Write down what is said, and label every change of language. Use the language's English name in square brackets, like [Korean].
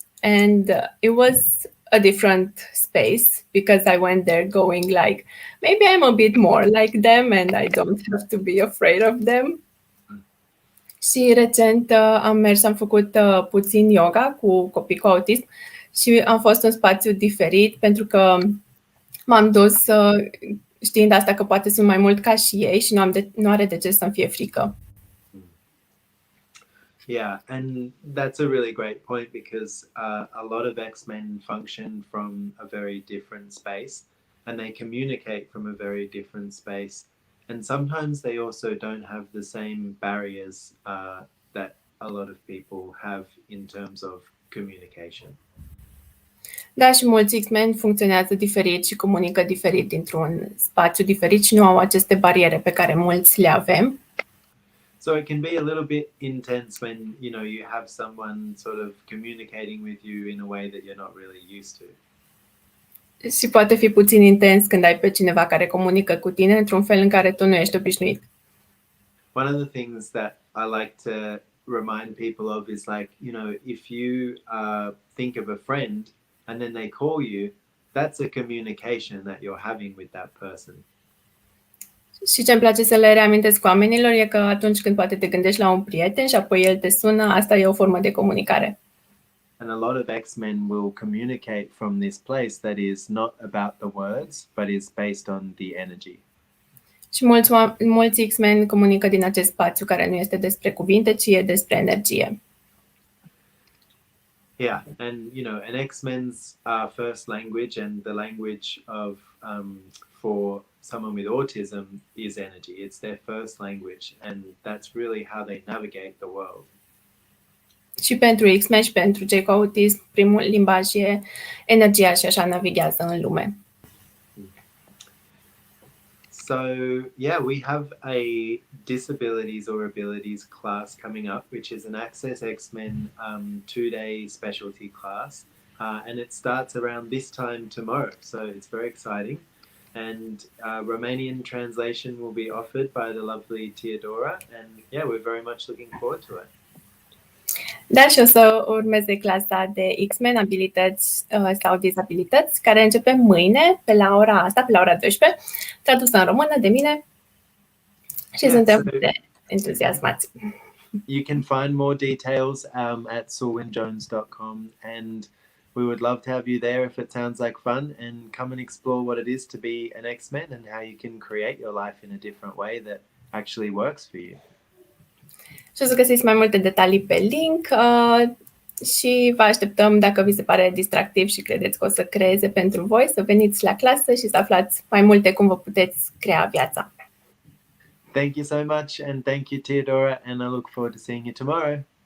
[English] And it was a different space because I went there going like, maybe I'm a bit more like them and I don't have to be afraid of them. [Romanian] Și recent am făcut puțin yoga cu copii cu autism și am fost un spațiu diferit pentru că m-am dus știind asta că poate sunt mai mult ca și ei și nu are de ce să-mi fie frică. [English] Yeah, and that's a really great point because a lot of X-Men function from a very different space and they communicate from a very different space. And sometimes they also don't have the same barriers that a lot of people have in terms of communication. [Romanian] Da, și mulți X-Men funcționează diferit și comunică diferit dintr-un spațiu diferit și nu au aceste bariere pe care mulți le avem. [English] So it can be a little bit intense when, you have someone sort of communicating with you in a way that you're not really used to. [Romanian] Și poate fi puțin intens când ai pe cineva care comunică cu tine într-un fel în care tu nu ești obișnuit. [English] One of the things that I like to remind people of is like, if you think of a friend and then they call you, that's a communication that you're having with that person. [Romanian] Și ce îmi place să le reamintesc oamenilor e că atunci când poate te gândești la un prieten și apoi el te sună, asta e o formă de comunicare. [English] And a lot of X-Men will communicate from this place that is not about the words, but is based on the energy. [Romanian] Și mulți X-Men comunică din acest spațiu care nu este despre cuvinte, ci e despre energie. [English] Yeah, and an X-Men's first language and the language of for someone with autism is energy. It's their first language, and that's really how they navigate the world. [Romanian] Și pentru X-Men și pentru cei cu autism, primul limbaj e energia și așa navighează în lume. [English] So, we have a disabilities or abilities class coming up, which is an Access X-Men 2-day specialty class. And it starts around this time tomorrow. So it's very exciting. And Romanian translation will be offered by the lovely Teodora. And we're very much looking forward to it. [Romanian] Da, și o să urmeze clasa de X-Men, abilități sau dizabilități, care începe mâine, pe la ora 12, tradusă în română de mine și suntem foarte entuziasmați. [English] You can find more details at Wynne-Jones.com, and we would love to have you there if it sounds like fun, and come and explore what it is to be an X-Men and how you can create your life in a different way that actually works for you. [Romanian] Și o să găsiți mai multe detalii pe link și vă așteptăm, dacă vi se pare distractiv și credeți că o să creeze pentru voi, să veniți la clasă și să aflați mai multe cum vă puteți crea viața. [English] Thank you so much, and thank you, Teodora, and I look forward to seeing you tomorrow.